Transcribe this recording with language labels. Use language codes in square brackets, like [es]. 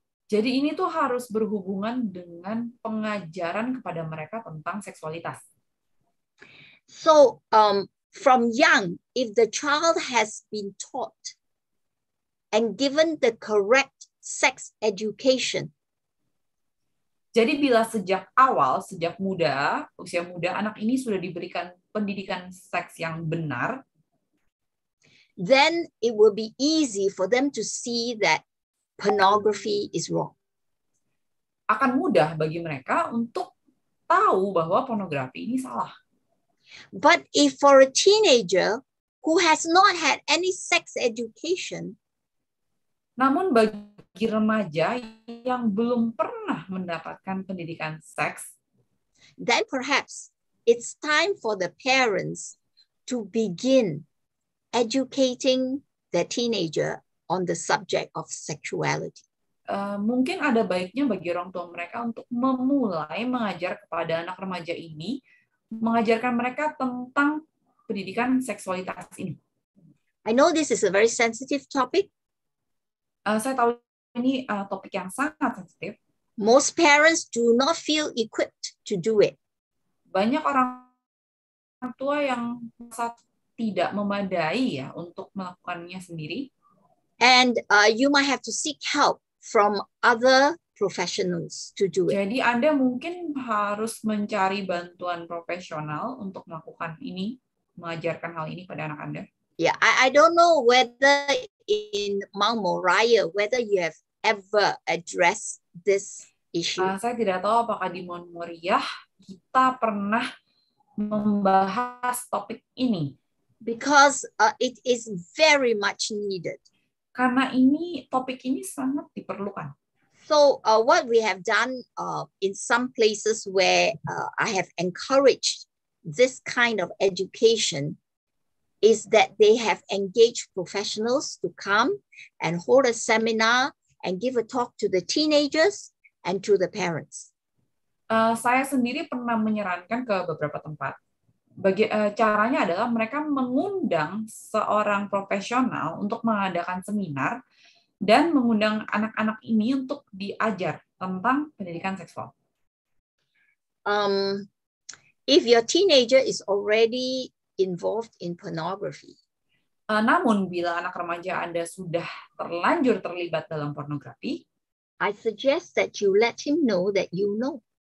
[id] Jadi ini tuh harus berhubungan dengan pengajaran kepada mereka tentang seksualitas. [en] So from young, if the child has been taught and given the correct sex education, [id] jadi bila sejak awal, sejak muda, usia muda, anak ini sudah diberikan pendidikan seks yang benar, [en] then it will be easy for them to see that pornography is wrong. [id] Akan mudah bagi mereka untuk tahu bahwa pornografi ini salah. [en] But if for a teenager who has not had any sex education, [id] namun bagi remaja yang belum pernah mendapatkan pendidikan seks, [en] then perhaps it's time for the parents to begin educating their teenager on the subject of sexuality. [id] Mungkin ada baiknya bagi orang tua mereka untuk memulai mengajar kepada anak remaja ini, mengajarkan mereka tentang pendidikan seksualitas ini. [en] I know this is a very sensitive topic. [id] Saya tahu ini topik yang sangat sensitif. [en] Most parents do not feel equipped to do it. [id] Banyak orang tua yang tidak memadai ya untuk melakukannya sendiri. [en] And you might have to seek help from other professionals to do it. [id] Jadi Anda mungkin harus mencari bantuan profesional untuk melakukan ini, mengajarkan hal ini pada anak Anda. [en] Yeah, I don't know whether in Mount Moriah, whether you have ever addressed this issue. [id] Saya tidak tahu apakah di Mount Moriah kita pernah membahas topik ini. [en] Because it is very much needed. [id] Karena topik ini sangat diperlukan. [en] So what we have done in some places where I have encouraged this kind of education is that they have engaged professionals to come and hold a seminar and give a talk to the teenagers and to the parents. [id] Saya sendiri pernah menyarankan ke beberapa tempat. Caranya adalah mereka mengundang seorang profesional untuk mengadakan seminar dan mengundang anak-anak ini untuk diajar tentang pendidikan seksual. [en] If your teenager is already involved in pornography, [id] namun bila anak remaja Anda sudah terlanjur terlibat dalam pornografi, [en] I suggest that you let him know that you know.